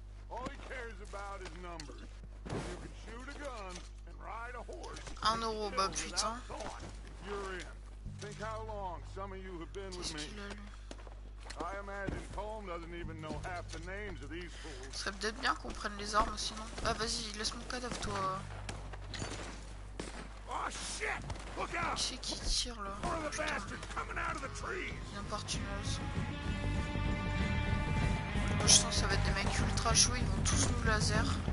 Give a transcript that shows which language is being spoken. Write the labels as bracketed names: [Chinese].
[English] All he cares about is numbers. You can shoot a gun and ride a horse. [French] 1 euro, bah putain. [English] You're in. Think how long some of you have been with [French] Qu'est-ce [English] me. [French] qu'il a lu? [English] I imagine Colm doesn't even know half the names of these fools. [French] Ce serait peut-être bien qu'on prenne les armes sinon. Ah, vas-y, laisse mon cadavre, toi. [English] Oh shit! Look out! [French] Qui c'est qui tire là? [English] More of the bastards coming out of the trees. [French] N'importe une leçon. Moi, je sens que ça va être des mecs ultra chauds, ils vont tous nous laser.